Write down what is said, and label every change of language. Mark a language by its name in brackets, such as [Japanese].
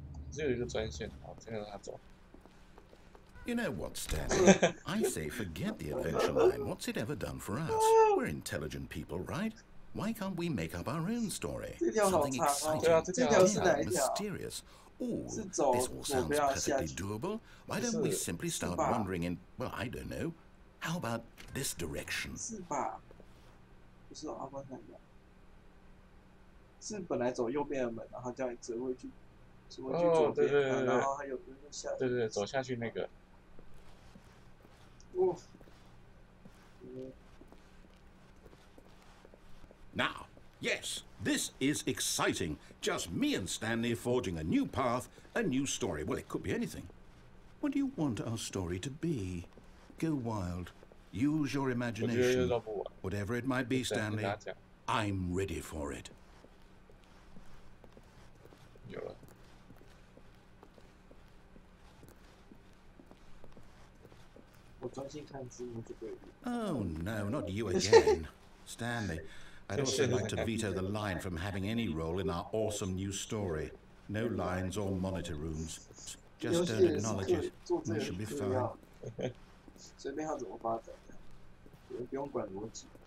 [Chinese] 只有一个专线，好，这个让他走。 [English] You know what, Stanley? I say forget the adventure line. What's it ever done for us? We're intelligent people, right? Why can't we make up our own story? Something exciting, mysterious. Ooh, this all sounds perfectly doable. Why don't we simply start wandering in, well, I don't know. How about this direction? [Chinese] 是吧？不是阿关山的，是本来走右边的门，然后叫你折回去哦，对对对对，然后还有下去，对，走下去那个。哦。 [English] Now, yes, this is exciting. Just me and Stanley forging a new path, a new story. Well, it could be anything. What do you want our story to be? Go wild. Use your imagination. Whatever it might be, Stanley, I'm ready for it. [Chinese] 有了。我专心看字幕就可以。 [English] Oh, no, not you again. Stanley, I'd also like to veto the line from having any role in our awesome new story. No lines or monitor rooms. Just don't acknowledge it. That should be fine. [Chinese] 随便他怎么发展，不用管逻辑。